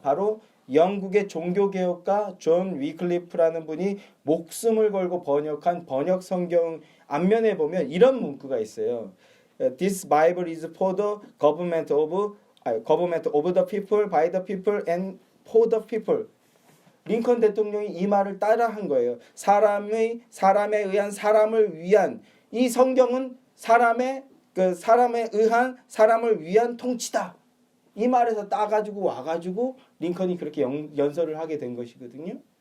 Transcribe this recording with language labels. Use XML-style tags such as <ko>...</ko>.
<ko>바로 영국의 종교개혁가 존 위클리프라는 분이 목숨을 걸고 번역한 번역 성경 앞면에 보면 이런 문구가 있어요.</ko> <en>This Bible is for the government of the people, by the people, and for the people.</en> <ko>링컨 대통령이 이 말을 따라한 거예요. 사람에 의한 사람을 위한 이 성경은 사람에 의한 사람을 위한 통치다. 이 말에서 따가지고 와가지고 링컨이 그렇게 연설을 하게 된 것이거든요.</ko>